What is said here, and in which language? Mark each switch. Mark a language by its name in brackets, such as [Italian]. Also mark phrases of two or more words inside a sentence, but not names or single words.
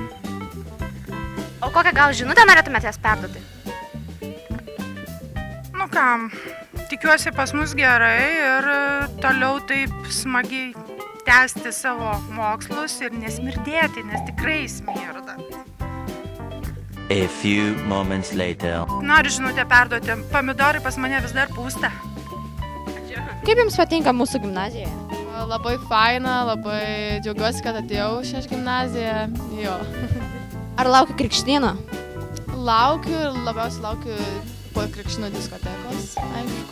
[Lithuanian] O kokią gal žinutę norėtumėte jas perduoti? Nu kam, tikiuosi pas mus gerai ir toliau taip smagiai tęsti savo mokslus ir nesmirdėti, nes tikrai smirda. [English] A few moments later. [Lithuanian] Noriu žinutę perduoti, pomidorai pas mane vis dar pūsta. Kaip jums patinka mūsų gimnazija? Labai faina, labai džiaugiuosi, kad atėjau šią gimnaziją. Jo. Ar laukia krikštyno? Laukiu ir labiausiai laukiu po krikštyno diskotekos, aišku.